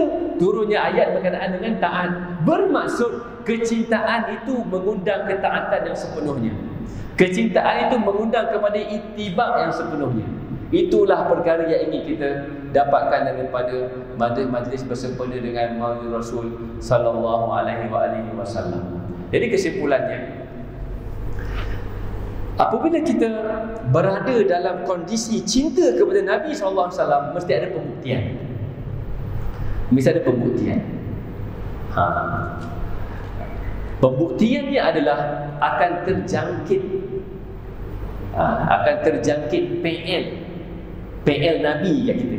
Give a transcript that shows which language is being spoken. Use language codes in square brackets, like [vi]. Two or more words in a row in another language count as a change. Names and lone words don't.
[ms] Turunnya ayat berkenaan dengan taat. Bermaksud kecintaan itu mengundang ketaatan yang sepenuhnya. Kecintaan itu mengundang kepada ittiba' yang sepenuhnya. Itulah perkara yang ingin kita dapatkan daripada majlis bersempena dengan Maulid Rasul [ar] صلى الله عليه وسلم. [ms] Jadi kesimpulannya, apabila kita berada dalam kondisi cinta kepada Nabi SAW, mesti ada pembuktian. Mesti ada pembuktian. Pembuktiannya adalah akan terjangkit PL Nabi kat kita.